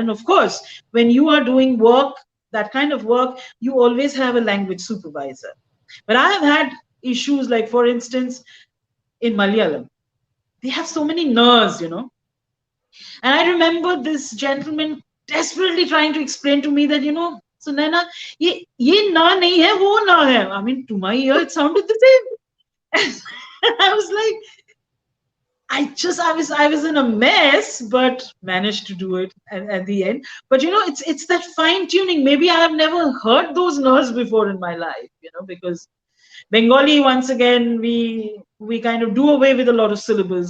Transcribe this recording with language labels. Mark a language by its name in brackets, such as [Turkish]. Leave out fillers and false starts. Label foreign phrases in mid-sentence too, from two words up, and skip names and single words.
[English] And of course, when you are doing work, that kind of work, you always have a language supervisor. But I have had issues like, for instance, in Malayalam, they have so many ners, And I remember this gentleman desperately trying to explain to me that, [Hindi] Sunayana, ye na nahi hai, wo na hai. [English] I mean, to my ear, it sounded the same. And I was like, I was in a mess, but managed to do it at the end. But it's that fine tuning. Maybe I have never heard those nerves before in my life, because Bengali, once again, we kind of do away with a lot of syllables.